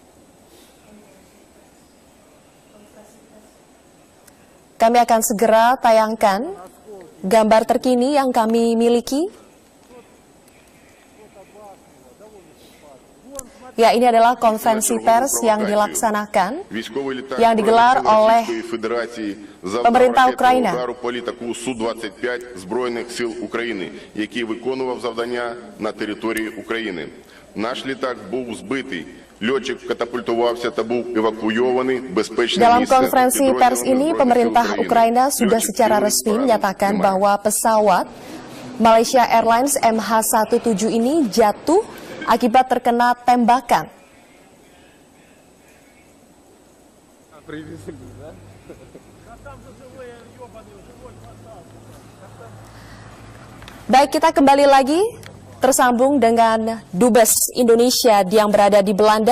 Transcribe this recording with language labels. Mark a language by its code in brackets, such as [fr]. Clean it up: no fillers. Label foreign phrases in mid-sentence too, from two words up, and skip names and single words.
[id] Kami akan segera tayangkan gambar terkini yang kami miliki. Ya, ini adalah konferensi pers yang dilaksanakan, yang digelar oleh pemerintah Ukraina. [uk] Літаку Су-25 Збройних сил України, який виконував завдання на території України. Наш літак був збитий. Льотчик катапультувався та був евакуйований в безпечне [id] Dalam [uk] місце. [id] konferensi pers ini, pemerintah Ukraina sudah secara resmi menyatakan bahwa pesawat Malaysia Airlines MH17 ini jatuh akibat terkena tembakan. Baik, kita kembali lagi tersambung dengan Dubes Indonesia yang berada di Belanda.